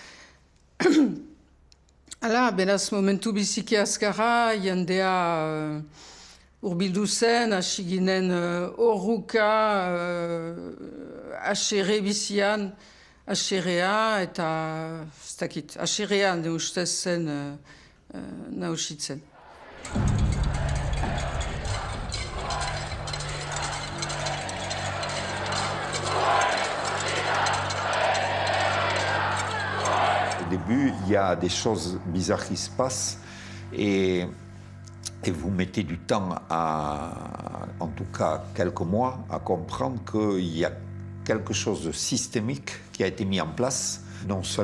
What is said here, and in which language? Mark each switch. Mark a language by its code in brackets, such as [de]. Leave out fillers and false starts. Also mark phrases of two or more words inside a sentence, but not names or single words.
[eu] Hala, beraz momentu biziki azkarra, jendea urbildu zen, hasi ginen horruka, haserre bizian, haserrea eta, ez dakit, haserrean ustez zen nausitzen. [fr] Au début, il y a des choses bizarres qui se passent et vous mettez du temps, en tout cas quelques mois, à comprendre qu'il y a quelque chose de systémique qui a été mis en place.